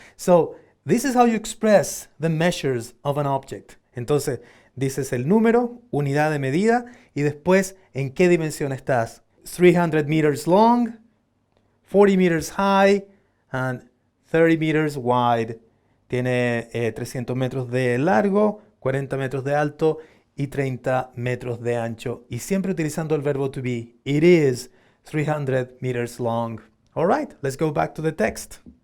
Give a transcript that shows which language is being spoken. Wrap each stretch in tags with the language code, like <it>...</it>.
<en>So, this is how you express the measures of an object.</en> <es>Entonces, dices el número, unidad de medida, y después en qué dimensión estás.</es> <en>300 meters long, 40 meters high, and 30 meters wide.</en> <es>Tiene 300 metros de largo, 40 metros de alto y 30 metros de ancho. Y siempre utilizando el verbo to be.</es> <en>It is 300 meters long. All right, let's go back to the text.</en>